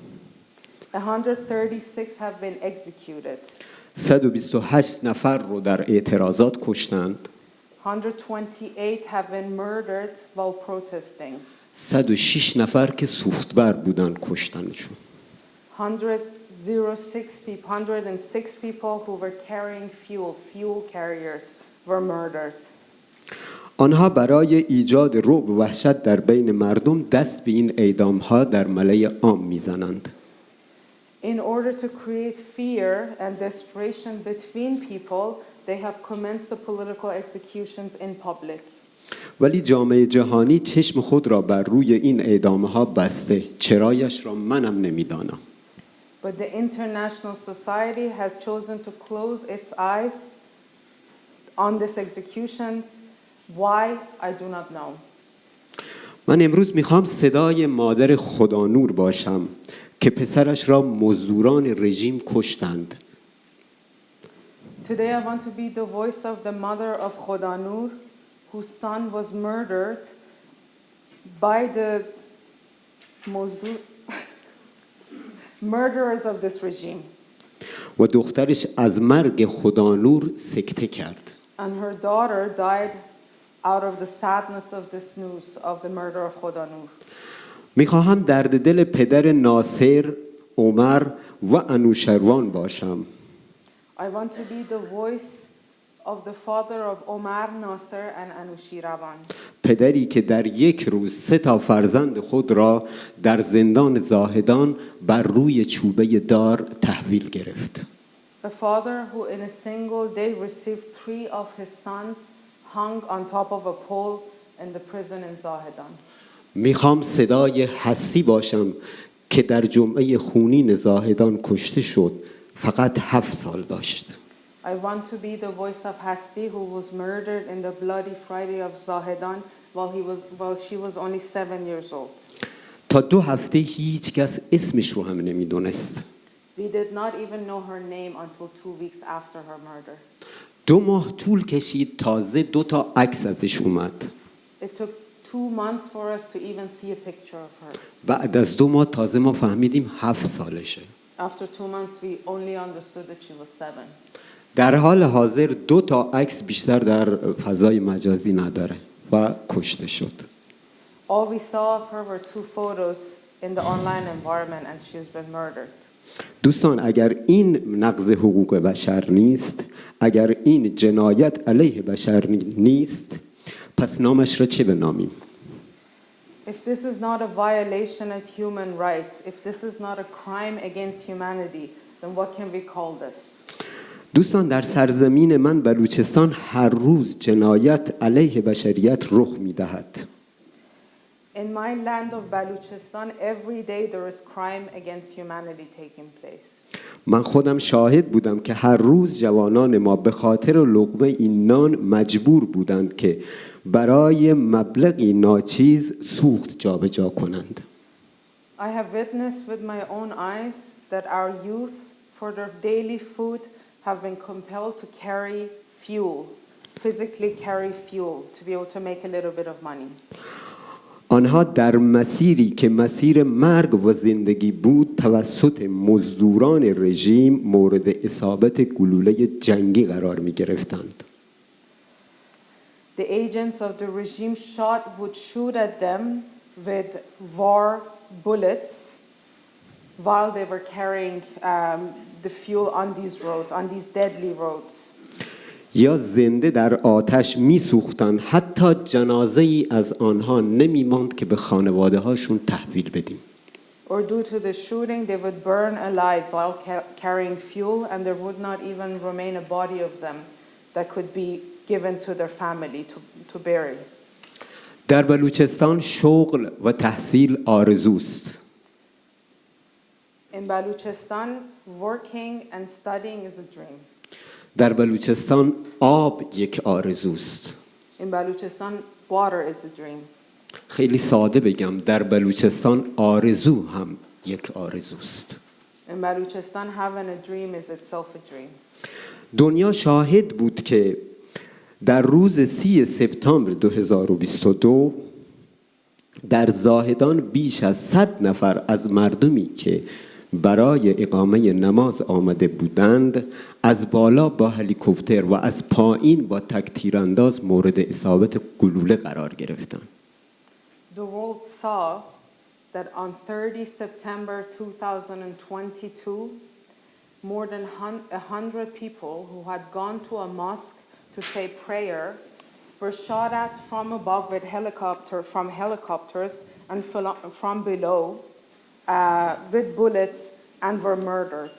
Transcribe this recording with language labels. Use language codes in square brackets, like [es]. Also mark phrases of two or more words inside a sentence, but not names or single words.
[en] 136 have been executed. [fa] 128 نفر رو در اعتراضات کشتند. [en] 128 have been murdered while protesting. [fa] 106 نفر که سوختبر بودن کشتنشون. [en] 106 people who were carrying fuel carriers were murdered. [fa] آنها برای ایجاد رعب و وحشت در بین مردم دست به این اعدام‌ها در ملأ عام می‌زنند. [en] In order to create fear and desperation between people, they have commenced the political executions in public. [fa] ولی جامعه جهانی چشم خود را بر روی این اعدام‌ها بسته. چرایش را منم نمی‌دانم. [en] But the international society has chosen to close its eyes on these executions. Why? I do not know. [fa] من امروز میخوام صدای مادر خدانور باشم که پسرش را مزدوران رژیم کشتند. [en] Today I want to be the voice of the mother of Khodanur, whose son was murdered by the murderers of this regime. [fa] و دخترش از مرگ خدانور سکته کرد. [en] And her daughter died out of the sadness of this news of the murder of Khodanur. [fa] میخواهم درد دل پدر ناصر، عمر و انوشروان باشم. [en] I want to be the voice of the father of Omar, Nasser and Anushiravan. [fa] پدری که در یک روز 3 فرزند خود را در زندان زاهدان بر روی چوبه دار تحویل گرفت. [en] A father who in a single day received 3 of his sons hung on top of a pole in the prison in Zahedan. [fa] میخوام صدای هستی باشم که در جمعه خونین زاهدان کشته شد. فقط 7 سال داشت. [en] I want to be the voice of Hasti who was murdered in the bloody Friday of Zahedan while she was only 7 years old. [fa] تا 2 هفته هیچ کس اسمش رو هم نمیدونست. [en] We did not even know her name until 2 weeks after her murder. [fa] 2 ماه طول کشید تازه 2 عکس ازش اومد. [en] It took 2 months for us to even see a picture of her. [fa] بعد از 2 ماه تازه ما فهمیدیم 7 سالشه. [en] After 2 months we only understood that she was 7. [fa] در حال حاضر 2 عکس بیشتر در فضای مجازی نداره و کشته شد. [en] All we saw of her were 2 photos in the online environment and she's been murdered. [fa] دوستان اگر این نقض حقوق بشر نیست، اگر این جنایت علیه بشر نیست، پس نامش را چه بنامیم؟ [en] If this is not a violation of human rights, if this is not a crime against humanity, then what can we call this? [fa] دوستان در سرزمین من بلوچستان هر روز جنایت علیه بشریت رخ می‌دهد. [en] In my land of Baluchistan, every day there is crime against humanity taking place. [fa] من خودم شاهد بودم که هر روز جوانان ما به خاطر لقمه این نان مجبور بودند که برای مبلغی ناچیز سوخت جابجا کنند. [en] I have witnessed with my own eyes that our youth, for their daily food, have been compelled to carry fuel, physically carry fuel, to be able to make a little bit of money. [fa] آنها در مسیری که مسیر مرگ و زندگی بود توسط مزدوران رژیم مورد اصابت گلوله جنگی قرار می گرفتند. [en] The agents of the regime would shoot at them with war bullets while they were carrying the fuel on these roads, on these deadly roads. [fa] یا زنده در آتش می سوختند، حتی جنازه ای از آنها نمی ماند که به خانواده هاشون تحویل بدیم. [en] Or due to the shooting, they would burn alive while carrying fuel, and there would not even remain a body of them that could be given to their family to bury. [fa] در بلوچستان شغل و تحصیل آرزوست. [en] In Baluchistan, working and studying is a dream. [fa] در بلوچستان آب یک آرزوست. [en] In Baluchistan, water is a dream. [fa] خیلی ساده بگم در بلوچستان آرزو هم یک آرزوست. [en] In Baluchistan, having a dream is itself a dream. [fa] دنیا شاهد بود که در روز 30 سپتامبر 2022 در زاهدان بیش از 100 نفر از مردمی که برای اقامه نماز آمده بودند از بالا با هلیکوپتر و از پایین با تک‌تیرانداز مورد اصابت گلوله قرار گرفتند. [en] The world saw that on 30 September 2022, more than 100 people who had gone to a mosque to say prayer were shot at from above with helicopters and from below with bullets and were murdered.